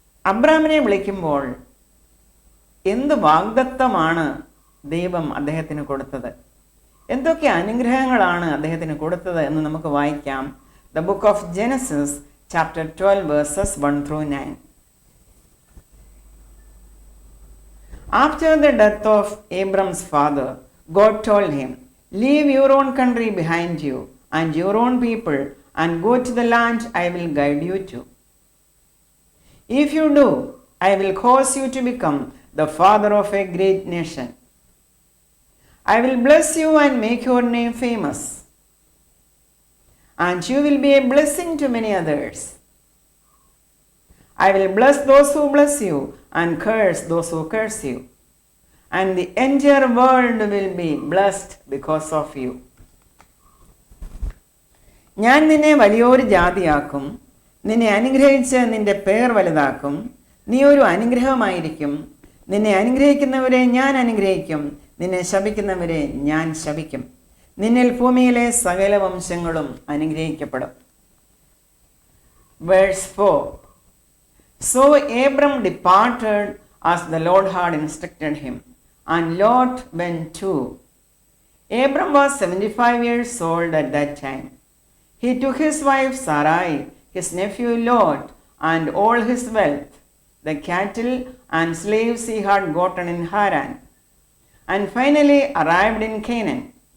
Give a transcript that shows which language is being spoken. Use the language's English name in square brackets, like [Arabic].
[Malayalam] അബ്രാമിനെ വിളിക്കുമ്പോൾ എന്ത് വാഗ്ദത്തമാണ് ദൈവം അദ്ദേഹത്തിന് കൊടുത്തത്, എന്തൊക്കെ അനുഗ്രഹങ്ങളാണ് അദ്ദേഹത്തിന് കൊടുത്തത് എന്ന് നമുക്ക് വായിക്കാം. [English] The book of Genesis chapter 12 verses 1 through 9. After the death of Abram's father, God told him, "Leave your own country behind you and your own people and go to the land I will guide you to. If you do, I will cause you to become the father of a great nation. I will bless you and make your name famous, and you will be a blessing to many others. I will bless those who bless you and curse those who curse you, and the entire world will be blessed because of you. [Malayalam] ഞാൻ നിന്നെ വലിയൊരു ജാതിയാക്കും, നിന്നെ അനുഗ്രഹിച്ച് നിന്റെ പേർ വലുതാക്കും, നീ ഒരു അനുഗ്രഹമായിരിക്കും. നിന്നെ അനുഗ്രഹിക്കുന്നവരെ ഞാൻ അനുഗ്രഹിക്കും, നിന്നെ ശപിക്കുന്നവരെ ഞാൻ ശപിക്കും. നിന്നിൽ ഭൂമിയിലെ സകല വംശങ്ങളും അനുഗ്രഹിക്കപ്പെടും. [English] Verse 4. So Abram departed as the Lord had instructed him, and Lot went too. Abram was 75 years old at that time. He took his wife Sarai, his nephew Lot, and all his wealth, the cattle and slaves he had gotten in Haran, and finally arrived in Canaan.